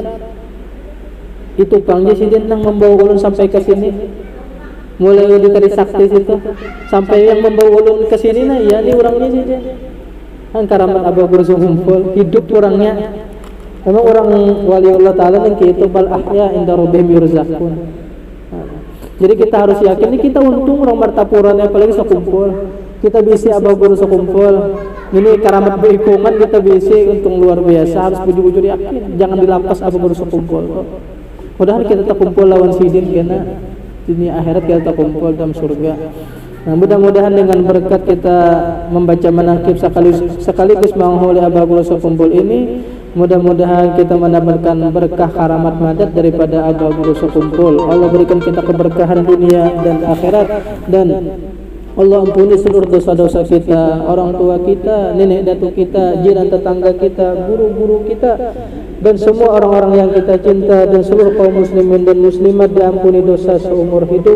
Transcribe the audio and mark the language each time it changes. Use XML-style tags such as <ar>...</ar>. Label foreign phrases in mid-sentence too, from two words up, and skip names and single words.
<bjn>Itu pangnya sidin nang membawa ulun sampai ke sini. Mulai di Terik Sakti situ sampai yang membawa ulun ke sini nah ya ini orangnya sidin. Kan karamat Abah Guru Sakumpul, hidup orangnya.</bjn> <id>Memang orang waliullah taala yang gitu</id> <ar>bal ahya inda rabbihim yurzaqun.</ar> <id>Jadi kita harus yakin ini kita untung orang Martapura apalagi Sakumpul.</id> <bjn>Kita bisi Abah Guru Sakumpul. Ini karamat berikungan kita bisi untung luar biasa, harus bujur-bujur yakin. Jangan dilampas Abah Guru Sakumpul. Mudah-mudahan kita tak kumpul lawan sidin kena dunia akhirat kita tak kumpul dalam surga.</bjn> <id>Nah, mudah-mudahan dengan berkat kita membaca manaqib sekaligus mengholi Abah Guru Sakumpul ini, mudah-mudahan kita mendapatkan berkah karamat madat daripada Abah Guru Sakumpul. Allah berikan kita keberkahan dunia dan akhirat, dan Allah ampuni seluruh dosa-dosa kita, orang tua kita, nenek datuk kita, jiran tetangga kita, guru-guru kita, dan semua orang-orang yang kita cinta, dan seluruh kaum muslimin dan muslimat diampuni dosa seumur hidup.</id>